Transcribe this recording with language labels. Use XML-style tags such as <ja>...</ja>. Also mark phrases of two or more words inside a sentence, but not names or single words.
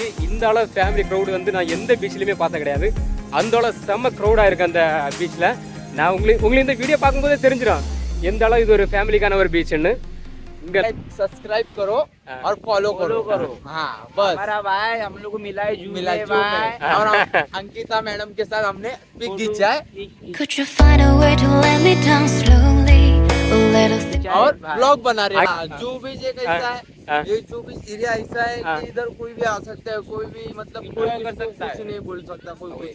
<ta>இந்த அளவு</ta> <en>family crowd</en> <ta>வந்து நான் எந்த பீச்லையுமே பார்த்த கிடையாது. அந்த அளவு செம்ம க்ரௌடாக இருக்குது அந்த பீச்சில். நான் உங்களுக்கு இந்த வீடியோ பார்க்கும்போதே தெரிஞ்சிடும் எந்த அளவு இது ஒரு ஃபேமிலிக்கான ஒரு பீச்சுன்னு. இங்கே</ta> <hi>सब्सक्राइब करो और फॉलो करो. हाँ बस हमारा भाई हम लोग को मिला है भाई और अंकिता मैडम के साथ हमने पिक खींचा है.</hi> <en>Could you find a way to let me down slowly? A little</en> <hi>और ब्लॉग बना रहे हैं. जो भी ये कैसा है, ये जो भी एरिया ऐसा है कि इधर कोई भी आ सकता है, कोई भी मतलब कोई कर सकता है, कुछ नहीं बोल सकता कोई.</hi>